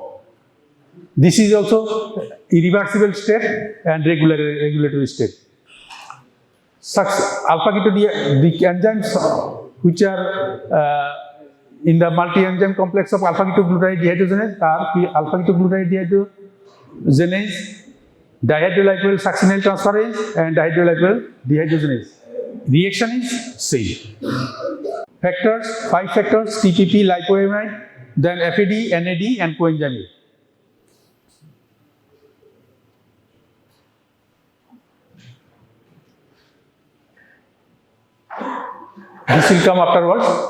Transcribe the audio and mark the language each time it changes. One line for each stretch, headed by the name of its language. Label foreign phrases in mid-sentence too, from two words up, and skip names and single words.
English: This is also irreversible step and regulatory step. The enzymes which are in the multi-enzyme complex of alpha-ketoglutarate dehydrogenase are alpha-ketoglutarate dehydrogenase, dihydrolipoyl succinyl transferase, and dihydrolipoyl dehydrogenase. Reaction is same. Factors, 5 factors: TPP, lipoamide, then FAD, NAD, and coenzyme. This will come afterwards.